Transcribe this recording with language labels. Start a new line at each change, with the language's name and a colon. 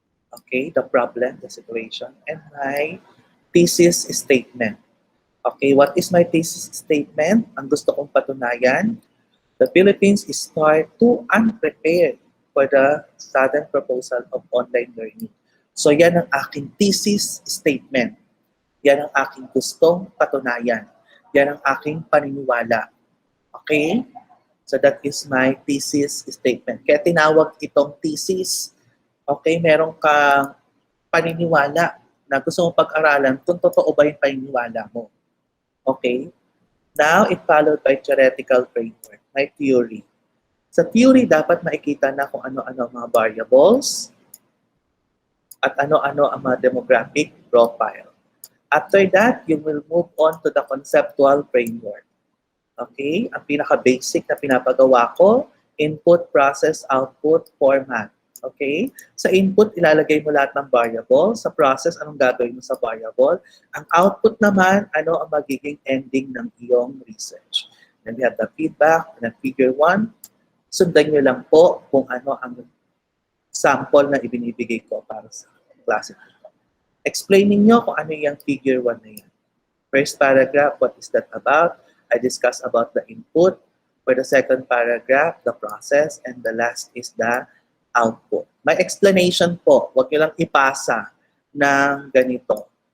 English: Okay, the problem, the situation, and my thesis statement. Okay, what is my thesis statement?
Filipino: Ang gusto kong patunayan,
English: the Philippines is far too unprepared for the sudden proposal of online learning.
Filipino: So yan ang aking thesis statement. Yan ang aking gustong patunayan. Yan ang aking paniniwala. Okay?
English: So that is my thesis statement.
Filipino: Kaya tinawag itong thesis. Okay, meron kang paniniwala na gusto mong pag-aralan kung totoo ba yung paniniwala mo. Okay?
English: Now, it followed by theoretical framework, my theory.
Filipino: Sa theory, dapat makikita na kung ano-ano ang mga variables at ano-ano ang mga demographic profile.
English: After that, you will move on to the conceptual framework.
Filipino: Okay? Ang pinaka-basic na pinapagawa ko, input, process, output, format. Okay? Sa input, ilalagay mo lahat ng variable. Sa process, anong gagawin mo sa variable? Ang output naman, ano ang magiging ending ng iyong research.
English: Then we have the feedback, and then figure 1.
Filipino: Sundan nyo lang po kung ano ang sample na ibinibigay ko para sa klase. Explaining nyo kung ano yung figure 1 na yan.
English: First paragraph, what is that about? I discuss about the input. For the second paragraph, the process. And the last is the output.
Filipino: May explanation po. Huwag nyo lang ipasa ng ganito.